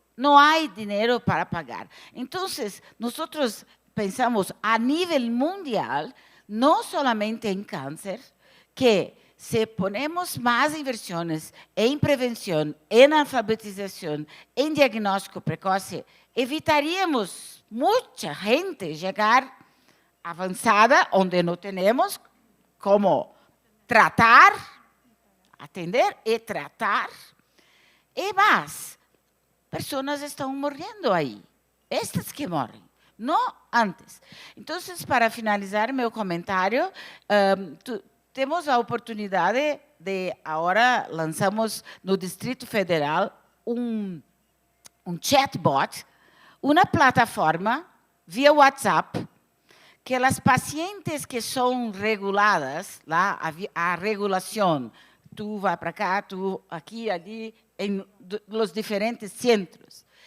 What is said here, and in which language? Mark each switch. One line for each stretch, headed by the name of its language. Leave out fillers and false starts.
Portuguese: Não há dinheiro para pagar. Então, nós pensamos a nível mundial, não somente em câncer, que
Spanish: si ponemos más inversiones en prevención, en alfabetización, en diagnóstico precoce, evitaríamos mucha gente llegar avanzada donde no tenemos cómo tratar, atender y tratar. Y más, personas están muriendo ahí, estas que mueren, no antes. Entonces, para finalizar mi comentario,
Portuguese: temos a oportunidade de, agora lançamos no Distrito Federal um chatbot, uma plataforma via WhatsApp, que as pacientes que são reguladas, lá a regulação, tu vai para cá, tu aqui, ali, em
Spanish: los diferentes centros.